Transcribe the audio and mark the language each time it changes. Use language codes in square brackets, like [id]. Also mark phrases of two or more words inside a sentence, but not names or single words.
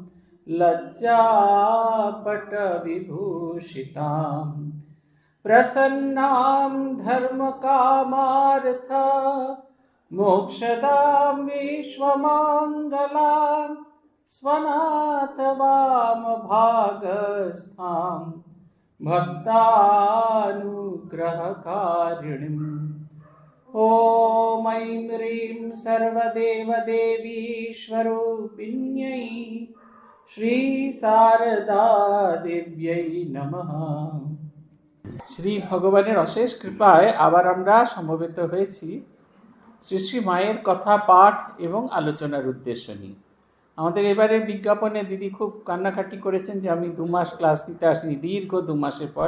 [sa] लज्जापटविभूषितां प्रसन्नां धर्मकामार्थ मोक्षदां विश्वमङ्गलां स्वनाथवामभागस्थां भक्तानुग्रहकारिणीम्। ॐ ऐं ह्रीं सर्वदेवदेवीश्वरूपिण्यै श्रीशारदादेव्यै नमः। [bn] শ্রী ভগবানের অশেষ কৃপায় আবার আমরা সমবেত হয়েছি শ্রী শ্রী মায়ের কথা পাঠ এবং আলোচনার উদ্দেশ্য নিয়ে। আমাদের এবারের বিজ্ঞাপনে দিদি খুব কান্নাকাটি করেছেন যে আমি 2 মাস ক্লাস নিতে আসিনি, দীর্ঘ 2 মাসের পর।